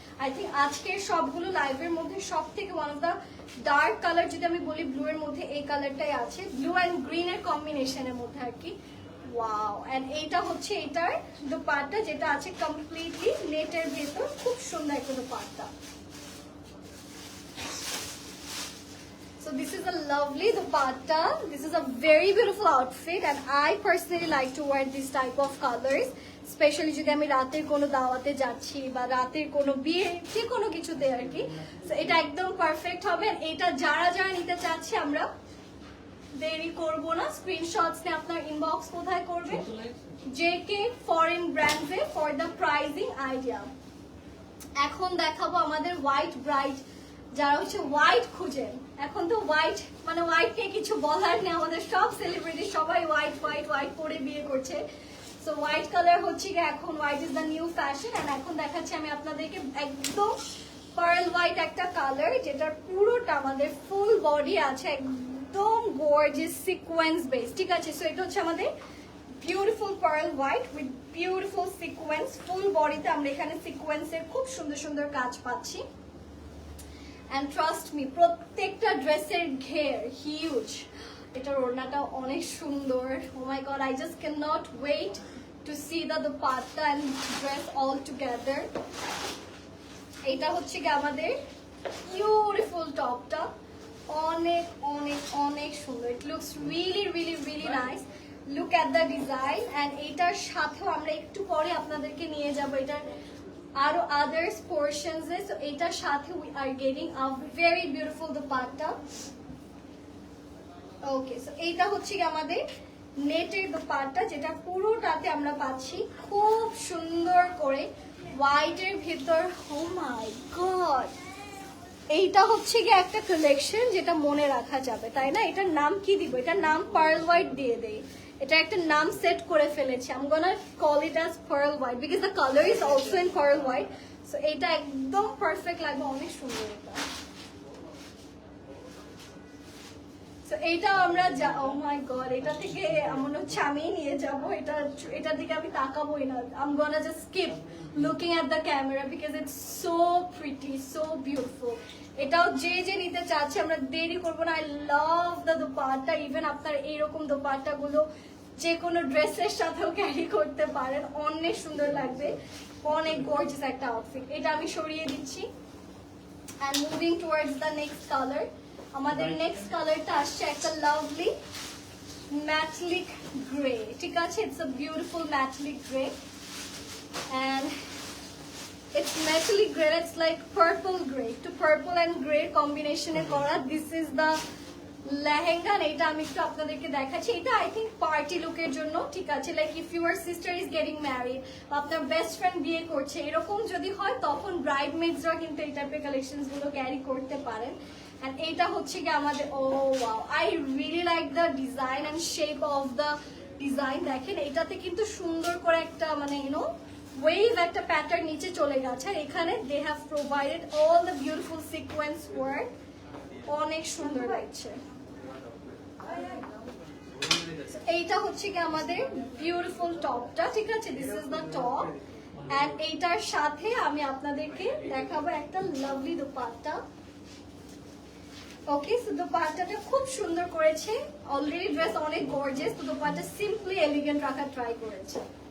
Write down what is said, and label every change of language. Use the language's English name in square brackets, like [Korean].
[Bangla] I think আজকের সবগুলো লাইভের মধ্যে সব থেকে [English] one of the dark colour [Bangla] যদি আমি বলি, ব্লু এর মধ্যে এই কালারটাই আছে, ব্লু অ্যান্ড গ্রিন এর কম্বিনেশনের মধ্যে আর কি। ওয়াও, এন্ড এইটা হচ্ছে এটার দোপাট্টা, যেটা আছে কমপ্লিটলি নেটের ভেতর, খুব সুন্দর একটা dupatta. [English] So this is a lovely dupatta. This is a very beautiful outfit and I personally like to wear this type of colors, especially [Bangla] যদি আমি রাতের কোনো দাওয়াতে যাচ্ছি বা রাতের কোনো বিয়ে যে কোনো কিছুতে আর কি। So এটা একদম পারফেক্ট হবে। এটা যারা যারা নিতে চাচ্ছে, আমরা দেরি করব না, স্ক্রিনশটস নিয়ে আপনার ইনবক্স কোথায় করবেন, জেকে ফরেন ব্র্যান্ডে [English] For the pricing idea. [Bangla] এখন দেখাবো আমাদের হোয়াইট ব্রাইট, যারা হচ্ছে হোয়াইট খুঁজেন। এখন তো হোয়াইট মানে হোয়াইটকে কিছু বলার নেই, আমাদের সব সেলিব্রিটি সবাই হোয়াইট হোয়াইট হোয়াইট পরে বিয়ে করছে। সো হোয়াইট কালার হচ্ছে কি এখন [English] White is the new fashion. [Bangla] And এখন দেখাচ্ছি আমি আপনাদেরকে একদম পার্ল হোয়াইট একটা কালার, যেটার পুরোটা আমাদের ফুল বডি আছে একদম গর্জিয়াস সিকোয়েন্স বেস, ঠিক আছে। সো এটা হচ্ছে আমাদের beautiful pearl white with beautiful sequence. ফুল বডিতে আমরা এখানে সিকোয়েন্সের খুব সুন্দর সুন্দর কাজ পাচ্ছি। [English] And trust me, [Bangla] প্রত্যেকটা ড্রেসের ঘের হিউজ। এটার ওড়নাটা অনেক সুন্দর। [English] Oh my god, I just cannot wait to see the dupatta and dress all together. [Bangla] এটা হচ্ছে কি আমাদের বিউটিফুল টপটা, অনেক অনেক অনেক সুন্দর। [English] It looks really really really nice. [Bangla] Look at the design and এটার সাথেও আমরা একটু পরে আপনাদেরকে নিয়ে যাব এটার আরো আদার্স পোরশনস এ। সো এটার সাথে [English] We are getting a very beautiful dupatta. [Bangla] Okay, so এইটা হচ্ছে কি আমাদের নেটের দুপাট্টা, যেটা পুরোটাতে আমরা পাচ্ছি খুব সুন্দর করে হোয়াইটের ভিতর। ও মাই গড, এইটা হচ্ছে কি একটা কালেকশন যেটা মনে রাখা যাবে, তাই না? এটার নাম কি দিব? এটার নাম পার্ল হোয়াইট দিয়ে দেই। এটা একটা নাম সেট করে ফেলেছি। [English] I'm gonna call it as pearl white because the color is also in pearl white. [Bangla] So এটা একদম পারফেক্ট লাগবে, অনেক সুন্দর এটা। So এটা আমরা [English] oh my god, [Bangla] এটা থেকে মনে হচ্ছে আমি নিয়ে যাব, এটার দিকে আমি তাকাবোই না। [English] I'm gonna just skip looking at the camera because it's so pretty, so beautiful. [Bangla] এটাও যে যে নিতে চাচ্ছে, আমরা দেরি করব না। [English] I love the dupatta. [Bangla] Even আপনার এইরকম দুপাট্টা গুলো যে কোনো ড্রেসের সাথেও ক্যারি করতে পারেন, অনেক সুন্দর লাগবে, অনেক গর্জিয়াস একটা আউটফিট। এটা আমি সরিয়ে দিচ্ছি [English] and moving towards the next color. [Bangla] আমাদের নেক্সট কালারটা আসছে একটা লাভলি ম্যাটালিক গ্রে, ঠিক আছে। [English] It's a beautiful metallic grey and it's metallic gray. It's like purple gray, to purple and gray combination এ করা। This is the lehenga. [Bangla] এটা আমি একটু আপনাদেরকে দেখাচ্ছি। এটা আই থিঙ্ক পার্টি লুকের জন্য, ঠিক আছে। [English] like if your sister is getting married [Bangla] বা আপনার বেস্ট ফ্রেন্ড বিয়ে করছে, এরকম যদি হয় তখন ব্রাইডমেডসরা কিন্তু এই টাইপের কালেকশনস গুলো ক্যারি করতে পারেন। [English] And [Bangla] এটা হচ্ছে কি আমাদের [English] oh wow, I really like the design and shape of the design. [Bangla] দেখেন এটাতে কিন্তু সুন্দর করে একটা মানে ওয়েভ একটা প্যাটার্ন নিচে চলে গেছে। আর এখানে [English] they have provided all the beautiful sequence work, [Bangla] অনেক সুন্দর লাগছে। এইটা হচ্ছে কি আমাদের বিউটিফুল টপটা, ঠিক আছে? [English] this is the top [Bangla] and এইটার সাথে আমি আপনাদেরকে দেখাবো একটা লাভলি দোপাট্টা। ওকে, সো দোপাট্টাটা খুব সুন্দর করেছে, অলরেডি ড্রেস অনেক গর্জিয়াস, তো দোপাট্টা সিম্পলি এলিগেন্ট রাখার ট্রাই করেছে।